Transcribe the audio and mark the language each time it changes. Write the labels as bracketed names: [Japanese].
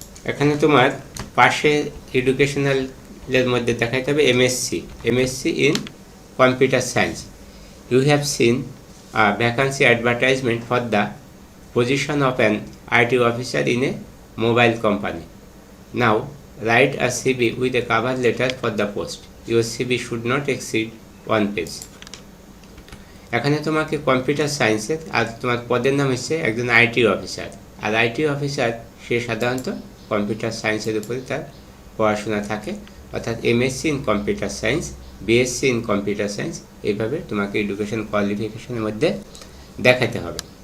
[Bangla] এখানে তোমার পাশে এডুকেশনালের মধ্যে দেখাইতে হবে MSc in computer science. [English] You have seen a vacancy advertisement for the position of an IT officer in a mobile company. Now write a CV with a cover letter for the post. Your CV should not exceed 1 page. [Bangla] এখানে তোমাকে computer সায়েন্সের, আর তোমার পদের নাম হচ্ছে একজন IT officer, আর IT officer সে সাধারণত computer সায়েন্সের উপরে তার পড়াশোনা থাকে, অর্থাৎ MSc in computer science, BSc in computer science, এইভাবে তোমাকে এডুকেশন কোয়ালিফিকেশনের মধ্যে দেখাতে হবে।